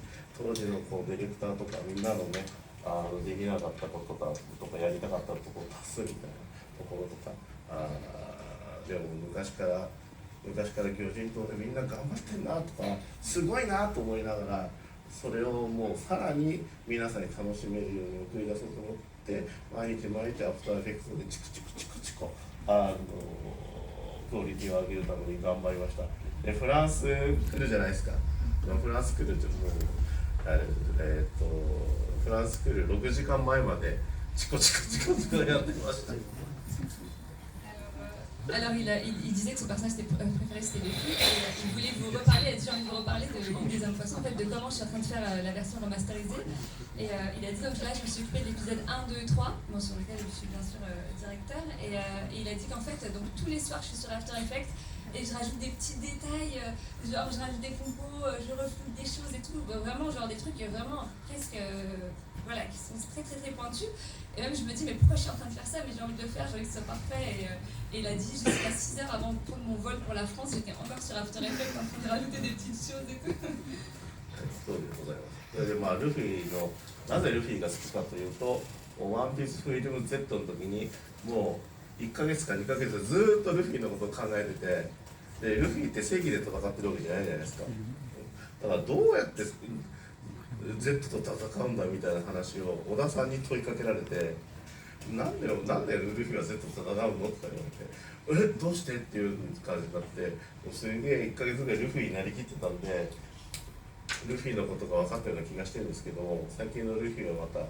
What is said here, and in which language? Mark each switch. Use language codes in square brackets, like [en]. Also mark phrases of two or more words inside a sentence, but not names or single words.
[ja] 当時のこうディレクターとかみんなのねできなかったこととかやりたかったところを足すみたいなところとかでも昔から魚人島でみんな頑張ってんなとかすごいなと思いながらそれをもうさらに皆さんに楽しめるように送り出そうと思って毎日アフターエフェクトでチクチクチクチククオリティを上げるために頑張りました。でフランス来るじゃないですか。フランス来るってもうフランス来る6時間前までチコチコチコチコやってました。 [fr] Alors il disait que son personnage préféré c'était les filles et il voulait vous reparler, il a dit j'ai envie de vous reparler de l'île des hommes poissons, en fait de comment je suis en train de faire la version remasterisée. Et il a dit donc là je me suis occupée de l'épisode 1, 2, 3, bon, sur lequel je suis bien sûr directeur, et il a dit qu'en fait donc tous les soirs je suis sur After Effects et je rajoute des petits détails, genre je rajoute des compos, je refloute des choses et tout, vraiment genre des trucs vraiment presque voilà, qui sont très très très pointus. Et même je me dis mais pourquoi je suis en train de faire ça, mais j'ai envie de le faire, j'ai envie que ce soit parfait. Et il a dit jusqu'à 6 heures avant de prendre mon vol pour la France, j'étais encore sur After Effects en train de rajouter des petites choses et tout. [ja] そうでございます。それでまあルフィのなぜルフィが好きかというと、ワンピースフリーダム Z の時にもう1ヶ月か2ヶ月ずーっとルフィのことを考えてて、でルフィって正義で戦ってるわけじゃないじゃないですか。だからどうやって Z と戦うんだみたいな話を小田さんに問いかけられて、なんでルフィは Z と戦うのとか言われて、どうしてっていう感じになって、すげえ1ヶ月ぐらいルフィになりきってたんで、ルフィのことが分かったような気がしてるんですけど、最近のルフィはまた